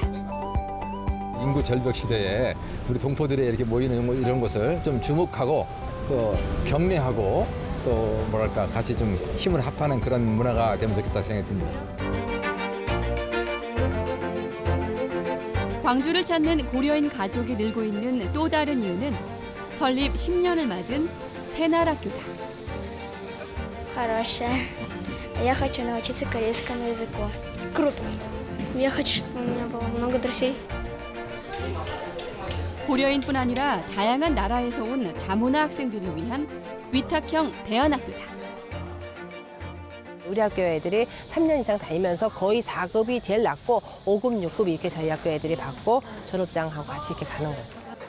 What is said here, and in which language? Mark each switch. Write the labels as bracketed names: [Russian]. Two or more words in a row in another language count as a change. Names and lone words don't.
[Korean] 인구 절벽 시대에 우리 동포들이 이렇게 모이는 이런 것을 좀 주목하고 또 격려하고 또 뭐랄까 같이 좀 힘을 합하는 그런 문화가 되면 좋겠다 생각이 듭니다. 광주를 찾는 고려인 가족이 늘고 있는 또 다른 이유는 설립 10년을 맞은 새날학교다. [Russian] Хорошая. Я хочу научиться корейскому языку. Круто. Я хочу, чтобы у меня было много друзей. [Korean] 고려인뿐 아니라 다양한 나라에서 온 다문화 학생들을 위한 위탁형 대안학교다. 우리 학교 애들이 3년 이상 다니면서 거의 4급이 제일 낮고 5급, 6급 이렇게 저희 학교 애들이 받고 졸업장하고 같이 이렇게 가는 거죠.